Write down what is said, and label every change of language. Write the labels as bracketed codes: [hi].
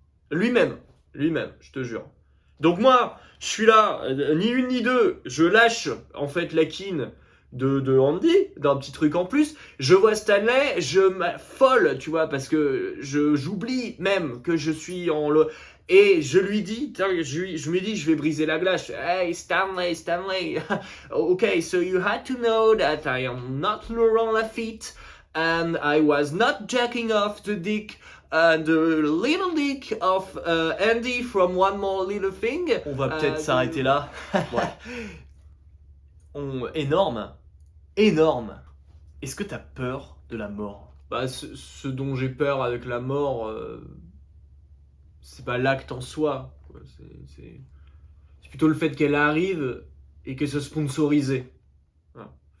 [fr] Lui-même, je te jure. Donc moi, je suis là, ni une ni deux, je lâche en fait la quine de Andy, d'un petit truc en plus. Je vois Stanley, je m'affole, tu vois, parce que j'oublie même que je suis Et je lui dis, je me dis, je vais briser la glace. [en] Hey, Stanley. Okay, so you had to know that I am not Laurent Lafitte and I was not jacking off the dick, the little dick of Andy from One More Little Thing. [fr] On va peut-être s'arrêter là. Énorme. Est-ce que t'as peur de la mort? Bah, ce dont j'ai peur avec la mort... c'est pas l'acte en soi, quoi. C'est plutôt le fait qu'elle arrive et qu'elle soit sponsorisée. Voilà.